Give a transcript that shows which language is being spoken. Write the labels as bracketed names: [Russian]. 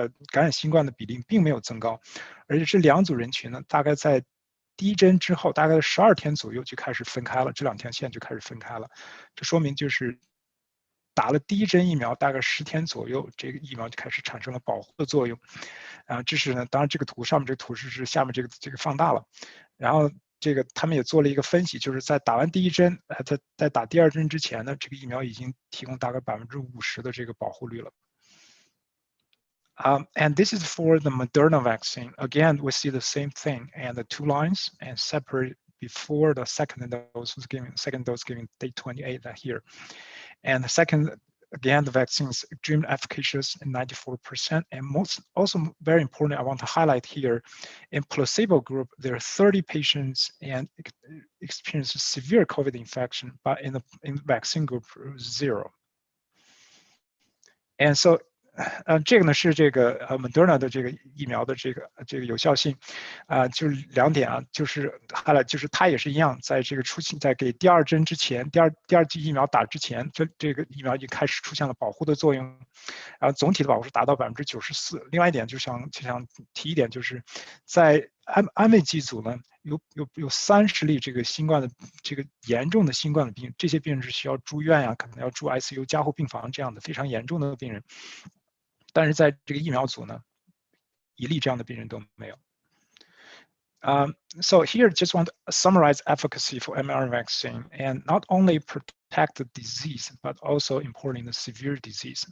[Chinese] 感染新冠的比例并没有增高，而且这2组人群呢，大概在第1针之后，大概12天左右就开始分开了，这2条线就开始分开了，这说明就是打了第1针疫苗，大概10天左右，这个疫苗就开始产生了保护的作用。这是呢，当然这个图上面这个图是下面这个放大了，然后这个他们也做了一个分析，就是在打完第1针，在打第2针之前呢，这个疫苗已经提供大概50%的这个保护率了。 [English] And this is for the Moderna vaccine. Again, we see the same thing, and the 2 lines and separate before the second dose was given. Second dose given day 28 here, and the second, again, the vaccine is extremely efficacious in 94%. And also very important, I want to highlight here, in placebo group, there are 30 patients and experienced severe COVID infection, but in the vaccine group, 0. And so [Chinese] 这个呢是这个Moderna 的这个疫苗的这个有效性，就是2点啊，就是highlight，就是它也是一样，在这个在给第2针之前，第二剂疫苗打之前，这个疫苗已经开始出现了保护的作用，然后总体的保护是达到94%。另外一点就想提一点，就是在安慰剂组呢，有30例这个新冠的这个严重的新冠的病人，这些病人是需要住院呀，可能要住 ICU 加护病房这样的非常严重的病人。但是在这个疫苗组呢，1例这样的病人都没有。 [English] So here, just want to summarize efficacy for mRNA vaccine, and not only protect the disease, but also important in the severe disease.